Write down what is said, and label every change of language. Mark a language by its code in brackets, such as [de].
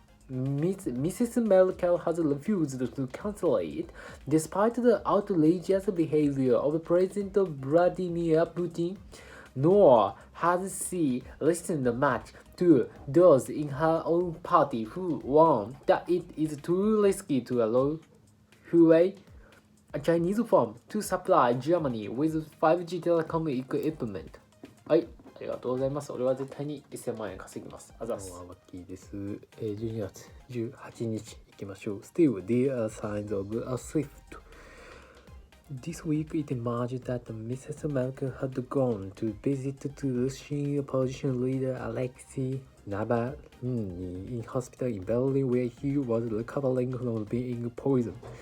[en] Merkel has refused to cancel it, despite the outrageous behavior of President Vladimir Putin, nor has she listened much to those in her own party who warn that it is too risky to allow Huawei, a Chinese firm, to supply Germany with 5G telecom equipment. [ja] はい、ありがとうございます。俺は絶対に1000万円稼ぎます。あざっす。ワッキーです。 12月18日いきましょう。 [en] Still, there are signs of a shift. This week it emerged that Mrs. Merkel had gone to visit the Russian opposition leader Alexei Navalny in hospital in Berlin, where he was recovering from being poisoned.